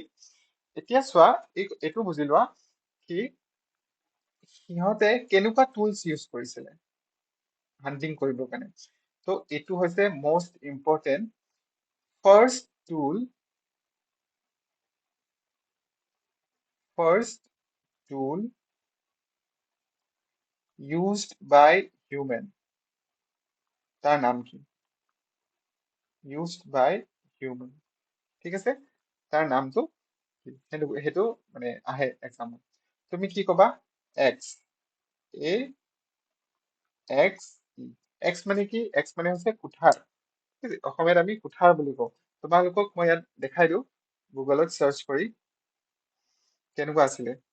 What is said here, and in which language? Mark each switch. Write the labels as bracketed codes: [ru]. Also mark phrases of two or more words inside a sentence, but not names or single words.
[as] এতিয়া চোৱা, এইটো বুজি লোৱা কি সিহঁতে কেনেকুৱা [en] tools use [as] কৰিছিলে হান্টিং কৰিবৰ কাৰণে। তো এইটো হৈছে [en] most important first tool, first tool used by human, [as] তাৰ নাম কি? [en] used by human, [as] ঠিক আছে, তাৰ নামটো কি? সেইটো মানে আহে এক্সামত। তুমি কি কবা? [en] Axe, A X E. [as] এক্স মানে কি? এক্স মানে হৈছে কুঠাৰ। ঠিক আছে? অসমীয়াত আমি কুঠাৰ বুলি কওঁ। তোমালোকক মই ইয়াত দেখাই দিওঁ গুগলত চাৰ্চ কৰি কেনেকুৱা আছিলে।